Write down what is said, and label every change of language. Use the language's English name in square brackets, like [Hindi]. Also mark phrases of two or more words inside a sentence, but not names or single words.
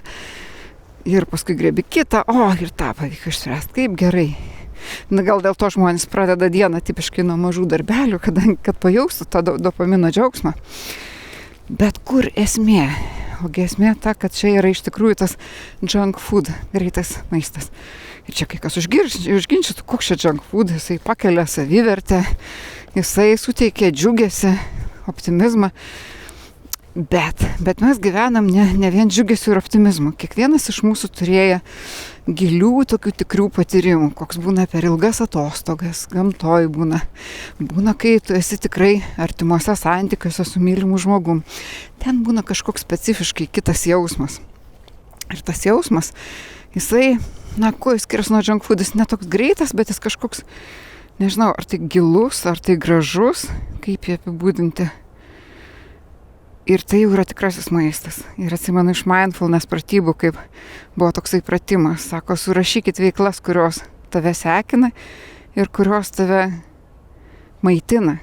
[Lithuanian] Ir paskui griebi kitą, ir tą pavyko išspręsti, kaip gerai. Na, gal dėl to žmonės pradeda dieną tipiškai nuo mažų darbelių, kad pajaustų tą dopamino džiaugsmą. Bet kur esmė? Ogi esmė ta, kad čia yra iš tikrųjų tas [English] junk food, [Lithuanian] greitas maistas. Ir čia kai kas užginčytų, koks čia [English] junk food, [Lithuanian] jisai pakelia savivertę, jisai suteikia džiugesį, optimizmą. Bet mes gyvenam ne vien džiugesiu ir optimizmu. Kiekvienas iš mūsų turėjo gilių tokių tikrų patyrimų, koks būna per ilgas atostogas, gamtoj būna, kai tu esi tikrai artimuose santykiuose su mylimu žmogum. Ten būna kažkoks specifiškai kitas jausmas. Ir tas jausmas, jisai, kuo jis skiriasi nuo [English] junk food, [Lithuanian] jis netoks greitas, bet jis kažkoks, nežinau, ar tai gilus, ar tai gražus, kaip jį apibūdinti. Ir tai jau yra tikrasis maistas. Ir atsimenu iš mindfulness pratybų, kaip buvo toksai pratimas. Sako, surašykit veiklas, kurios tave sekina ir kurios tave maitina.